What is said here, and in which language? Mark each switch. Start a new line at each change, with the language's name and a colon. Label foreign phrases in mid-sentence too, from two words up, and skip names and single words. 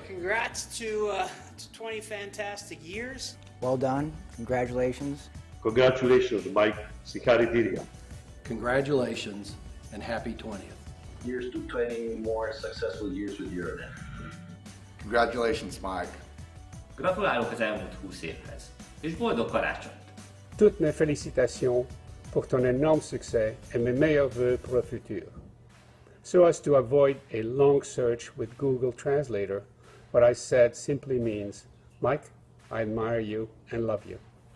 English: Congrats to 20 fantastic years. Well done. Congratulations. Congratulations, Mike. Συγχαρητήρια. Congratulations and happy 20th. Here's to 20 more successful years with Euronet. Congratulations, Mike.
Hungarian: Gratulálok az elmúlt 20 évhez, és boldog karácsonyt!
French: Toutes mes félicitations pour ton énorme succès et mes meilleurs vœux pour le futur.
English: So as to avoid a long search with Google Translator, what I said simply means, Mike, I admire you and love you.